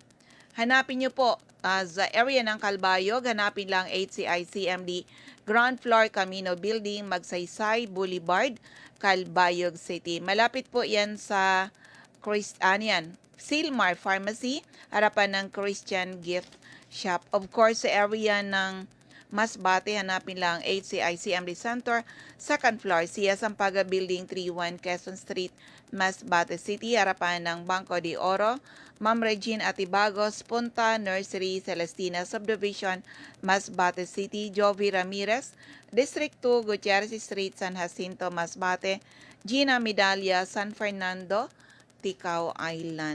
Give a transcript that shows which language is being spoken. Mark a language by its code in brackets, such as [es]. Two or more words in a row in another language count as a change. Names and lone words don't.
[tl] Hanapin nyo po sa area ng Calbayog. Hanapin lang HCICMD Ground Floor Camino Building, Magsaysay Boulevard, Calbayog City. Malapit po yan sa Silmar Pharmacy, harapan ng Christian Gift Shop. [en] Of course, [tl] sa area ng Masbate, hanapin lang HCICMD Center, [en] second floor, [tl] Sia Sampaga Building 31, Quezon Street, Masbate City, harapan ng Banco de Oro, Ma'am Regine Atibagos, Punta Nursery, Celestina Subdivision, Masbate City, Jovi Ramirez, District 2, Gutierrez Street, San Jacinto, Masbate, Gina Medalla, San Fernando, Ticao Island.